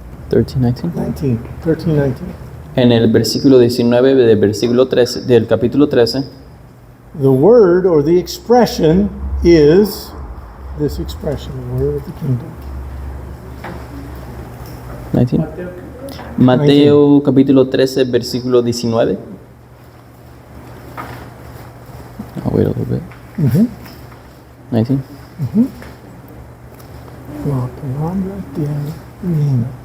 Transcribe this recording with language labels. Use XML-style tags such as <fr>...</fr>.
<es>13, 19. 19. 13, 19. En el versículo 19 del versículo 13 del capítulo 13,</es> <en>The word or the expression is this expression, the word of the kingdom. 19.</en> <es>Mateo capítulo 13 versículo 19.</es> <en>I'll wait a little bit. 19.</en> <es>La palabra del reino.</es>